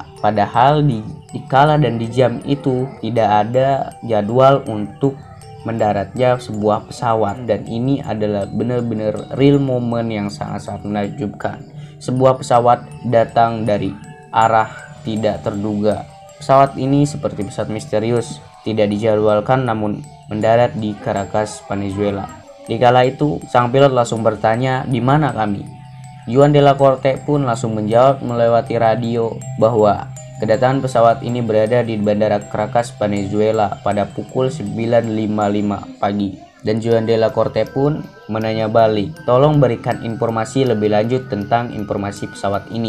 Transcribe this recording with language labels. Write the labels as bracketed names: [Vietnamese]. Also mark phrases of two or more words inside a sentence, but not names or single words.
[Indonesian] Padahal di kala dan di jam itu tidak ada jadwal untuk mendaratnya sebuah pesawat, dan ini adalah benar-benar [English] real moment [Indonesian] yang sangat-sangat menakjubkan. Sebuah pesawat datang dari arah tidak terduga. Pesawat ini seperti pesawat misterius, tidak dijadwalkan namun mendarat di Caracas, Venezuela. Di kala itu, sang pilot langsung bertanya, "Di mana kami?" Juan de la Corte pun langsung menjawab melewati radio bahwa kedatangan pesawat ini berada di Bandara Caracas, Venezuela pada pukul 9.55 pagi. Dan Juan de la Corte pun menanya balik, "Tolong berikan informasi lebih lanjut tentang informasi pesawat ini."